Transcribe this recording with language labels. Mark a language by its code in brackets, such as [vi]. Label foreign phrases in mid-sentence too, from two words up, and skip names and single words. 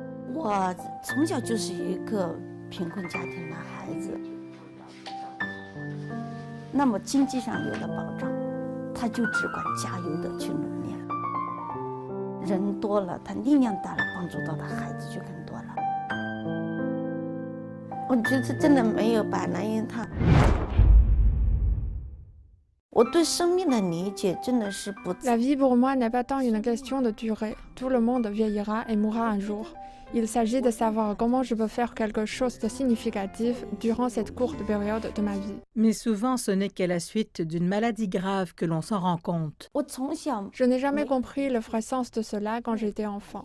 [zh] 我从小就是一个贫困家庭的孩子，那么经济上有了保障，他就只管加油的去努力了。人多了，他力量大了，帮助到的孩子就更多了。我觉得真的没有白来因他。我对生命的理解真的是不。 [fr] La vie pour moi n'est pas tant une question de durée. Tout le monde vieillira et mourra un jour. Il s'agit de savoir comment je peux faire quelque chose de significatif durant cette courte période de ma vie. Mais souvent, ce n'est qu'à la suite d'une maladie grave que l'on s'en rend compte. Je n'ai jamais compris le vrai sens de cela quand j'étais enfant.